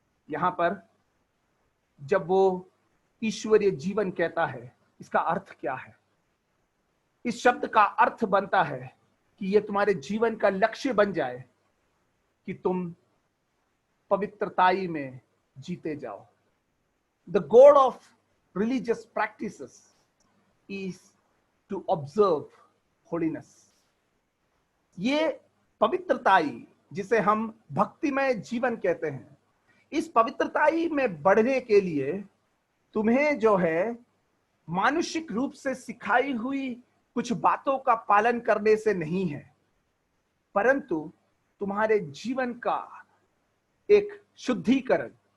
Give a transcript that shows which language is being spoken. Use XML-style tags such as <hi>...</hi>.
<hi>यहां पर जब वो ईश्वरीय जीवन कहता है, इसका अर्थ क्या है? इस शब्द का अर्थ बनता है कि ये तुम्हारे जीवन का लक्ष्य बन जाए कि तुम पवित्रताई में जीते जाओ।</hi> <en>The goal of religious practices is to observe holiness.</en> <hi>ये पवित्रताई जिसे हम भक्तिमय जीवन कहते हैं, इस पवित्रताई में बढ़ने के लिए तुम्हें जो है मानुषिक रूप से सिखाई हुई कुछ बातों का पालन करने से नहीं है, परंतु तुम्हारे जीवन का एक शुद्धिकरण,</hi>